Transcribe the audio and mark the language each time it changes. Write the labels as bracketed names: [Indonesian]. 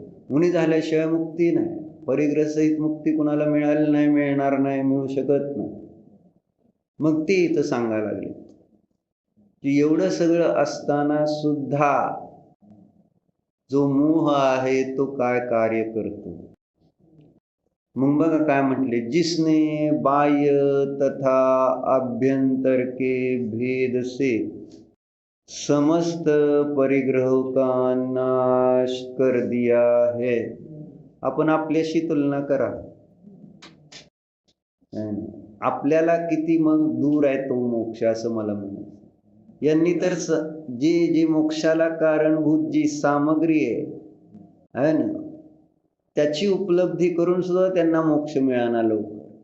[Marathi] मुनी झाल्याशिवाय मुक्ती नाही. परिग्रहसहित मुक्ती कुणाला मिळाली नाही, मिळणार नाही, मिळू शकत नाही. मग ती इथं सांगायला लागली की एवढं सगळं असताना सुद्धा जो मोह आहे तो काय कार्य करतो? मग बघा काय म्हटले, [Hindi] जिसने बाह्य तथा आभ्यंतर के भेद से समस्त परिग्रहों का नाश कर दिया है. [Marathi] आपण आपल्याशी तुलना करा. आपल्याला किती मग दूर आहे तो मोक्ष, असं मला म्हणायचं. यांनी तर जे मोक्षाला कारणभूत जी सामग्री आहे ना, त्याची उपलब्धी करून सुद्धा त्यांना मोक्ष मिळाला लवकर.